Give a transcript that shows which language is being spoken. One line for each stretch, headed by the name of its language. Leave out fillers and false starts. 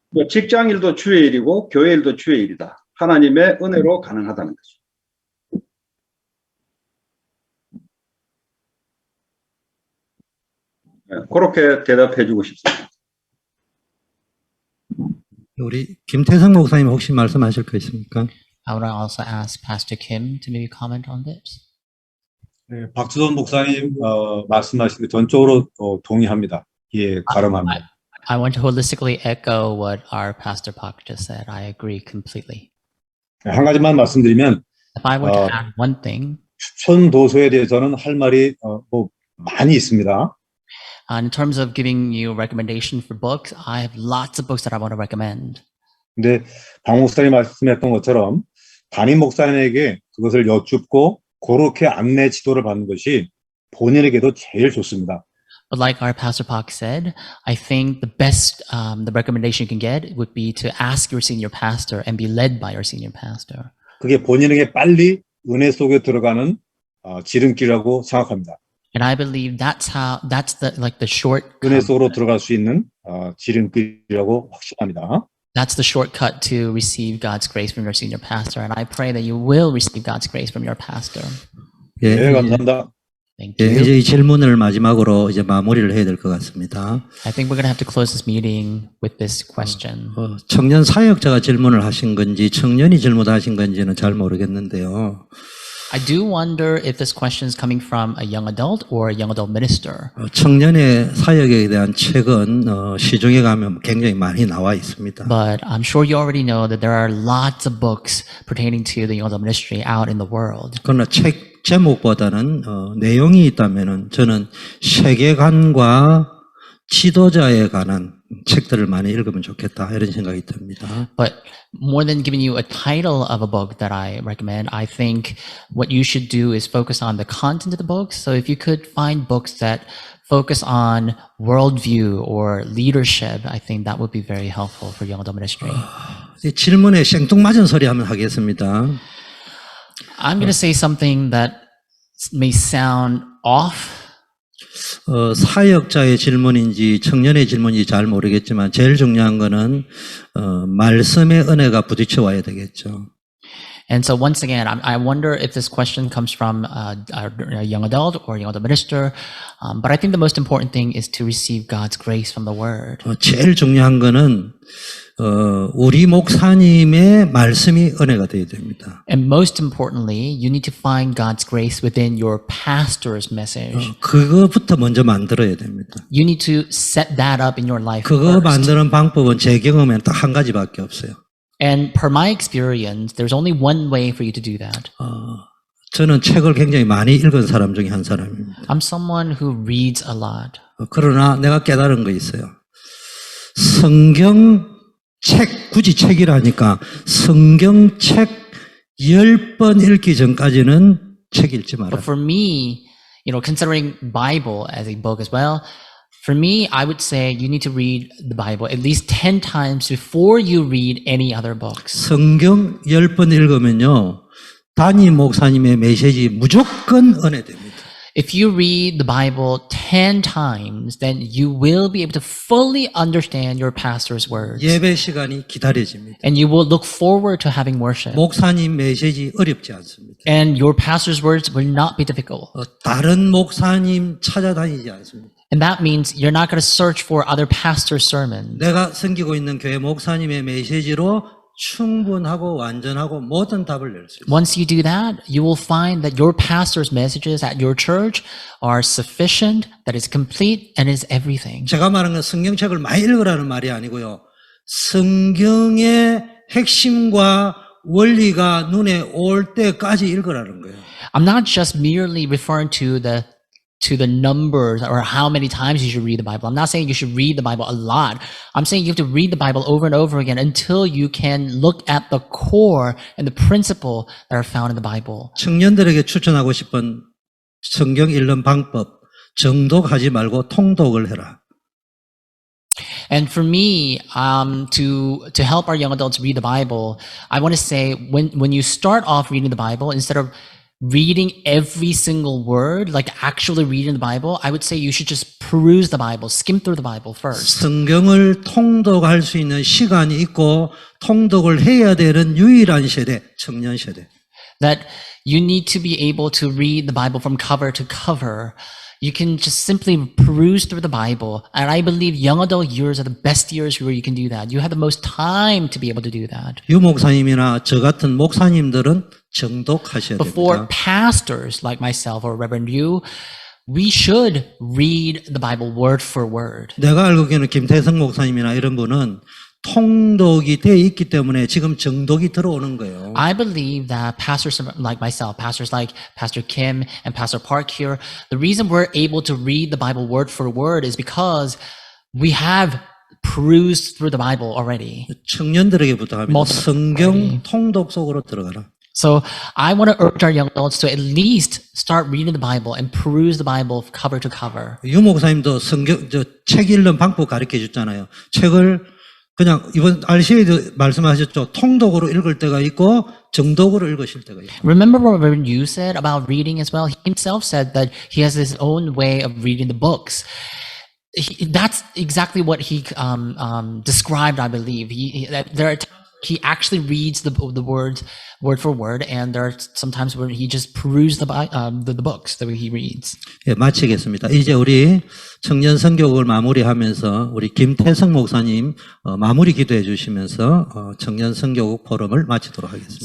Korean: 직장 일도 주의 일이고 교회 일도 주의 일이다. 하나님의 은혜로 가능하다는 거죠. 그렇게 대답해 주고 싶습니다. 우리 김태성 목사님 혹시 말씀하실 거 있습니까?
English: I would also ask Pastor Kim to maybe comment on this.
Korean: 네, 박수돈 목사님 말씀하신 게 전적으로 동의합니다. 예, 가름합니다.
English: I want to holistically echo what our Pastor Pak just said. I agree completely.
Korean: 한 가지만 말씀드리면
English: If I were to add one thing,
Korean: 추천 도서에 대해서는 할 말이 뭐 많이 있습니다.
English: in terms of giving you recommendation for books, I have lots of books that I want to recommend.
Korean: 근데 박 목사님 말씀했던 것처럼 담임 목사님에게 그것을 여쭙고 그렇게 안내 지도를 받는 것이 본인에게도 제일 좋습니다.
English: But like our Pastor Pak said, I think the best, the recommendation you can get would be to ask your senior pastor and be led by your senior pastor.
Korean: 그게 본인에게 빨리 은혜 속에 들어가는 지름길이라고 생각합니다.
English: And I believe that's the short.
Korean: 은혜 속으로 들어갈 수 있는 지름길이라고 확신합니다.
English: That's the shortcut to receive God's grace from your senior pastor. And I pray that you will receive God's grace from your pastor.
Korean: 예, 네, 감사합니다.
English: Thank
Korean: 예,
English: you.
Korean: 이제 이 질문을 마지막으로 이제 마무리를 해야 될 것 같습니다.
English: I think we're going to have to close this meeting with this question.
Korean: 청년 사역자가 질문을 하신 건지 청년이 질문하신 건지는 잘 모르겠는데요.
English: I do wonder if this question is coming from a young adult or a young adult minister.
Korean: 청년의 사역에 대한 책은 시중에 가면 굉장히 많이 나와 있습니다.
English: But I'm sure you already know that there are lots of books pertaining to the young adult ministry out in the world.
Korean: 그러나 책 제목보다는 내용이 있다면은 저는 세계관과 지도자에 관한 책들을 많이 읽으면 좋겠다 이런 생각이 듭니다.
English: But more than giving you a title of a book that I recommend, I think what you should do is focus on the content of the books. So if you could find books that focus on worldview or leadership, I think that would be very helpful for young adult ministry.
Korean: 이 질문에 생뚱맞은 소리 한번 하겠습니다.
English: I'm going to say something that may sound off.
Korean: 사역자의 질문인지 청년의 질문인지 잘 모르겠지만 제일 중요한 거는 말씀의 은혜가 부딪혀 와야 되겠죠.
English: And so once again, I wonder if this question comes from a young adult or a young adult minister. But I think the most important thing is to receive God's grace from the Word.
Korean: 제일 중요한 거는 우리 목사님의 말씀이 은혜가 되어야 됩니다.
English: And most importantly, you need to find God's grace within your pastor's message.
Korean: 그거부터 먼저 만들어야 됩니다.
English: You need to set that up in your life
Korean: 그거
English: first.
Korean: 만드는 방법은 제 경험에는 딱 한 가지밖에 없어요.
English: And per my experience, there's only one way for you to do that.
Korean: 저는 책을 굉장히 많이 읽은 사람 중에 한 사람입니다.
English: I'm someone who reads a lot.
Korean: 그러나 내가 깨달은 거 있어요. 성경책, 굳이 책이라니까 성경책 10번 읽기 전까지는 책 읽지 마라.
English: But for me, considering Bible as a book as well, for me, I would say you need to read the Bible at least 10 times before you read any other books.
Korean: 성경 10번 읽으면요. 담임 목사님의 메시지 무조건 은혜됩니다.
English: If you read the Bible 10 times, then you will be able to fully understand your pastor's words.
Korean: 예배 시간이 기다려집니다.
English: And you will look forward to having worship.
Korean: 목사님 메시지 어렵지 않습니다.
English: And your pastor's words will not be difficult.
Korean: 다른 목사님 찾아다니지 않습니다.
English: And that means you're not going to search for other pastors' sermons.
Korean: 내가 섬기고 있는 교회 목사님의 메시지로 충분하고 완전하고 모든 답을 낼 수 있어요.
English: Once you do that, you will find that your pastor's messages at your church are sufficient, that is complete, and is everything.
Korean: 제가 말하는 건 성경책을 많이 읽으라는 말이 아니고요. 성경의 핵심과 원리가 눈에 올 때까지 읽으라는 거예요.
English: I'm not just merely referring to the numbers or how many times you should read the Bible. I'm not saying you should read the Bible a lot. I'm saying you have to read the Bible over and over again until you can look at the core and the principle that are found in the Bible.
Korean: 청년들에게 추천하고 싶은 성경 읽는 방법, 정독하지 말고 통독을 해라.
English: And for me, to help our young adults read the Bible, I want to say when you start off reading the Bible, instead of reading every single word, like actually reading the Bible, I would say you should just peruse the Bible, skim through the Bible first.
Korean: 성경을 통독할 수 있는 시간이 있고 통독을 해야 되는 유일한 세대, 청년 세대.
English: That you need to be able to read the Bible from cover to cover. You can just simply peruse through the Bible. And I believe young adult years are the best years where you can do that. You have the most time to be able to do that.
Korean: 유 목사님이나 저 같은 목사님들은 정독하셔야
English: But for
Korean: 됩니다.
English: pastors like myself or Reverend Yu, we should read the Bible word for word.
Korean: 내가 알고 있는 김태성 목사님이나 이런 분은 통독이 돼 있기 때문에 지금 정독이 들어오는 거예요.
English: I believe that pastors like myself, pastors like Pastor Kim and Pastor Park here, the reason we're able to read the Bible word for word is because we have perused through the Bible already.
Korean: 청년들에게 부탁합니다.
English: Multiple.
Korean: 성경 통독 속으로 들어가라.
English: So I want to urge our young adults to at least start reading the Bible and peruse the Bible cover to cover.
Korean: 유 목사님도 성경 책 읽는 방법 가르쳐 줬잖아요. 책을 그냥 이번 RCA도 말씀하셨죠. 통독으로 읽을 때가 있고 정독으로 읽으실 때가 있고.
English: Remember what Reverend Yu said about reading as well? He himself said that he has his own way of reading the books. That's exactly what he described, I believe. He actually reads the words word for word, and there are sometimes where he just peruses the books that he reads.
Korean: 예, 마치겠습니다. 이제 우리 청년 선교국을 마무리하면서 우리 김태성 목사님 마무리 기도해 주시면서 청년 선교국 포럼을 마치도록 하겠습니다.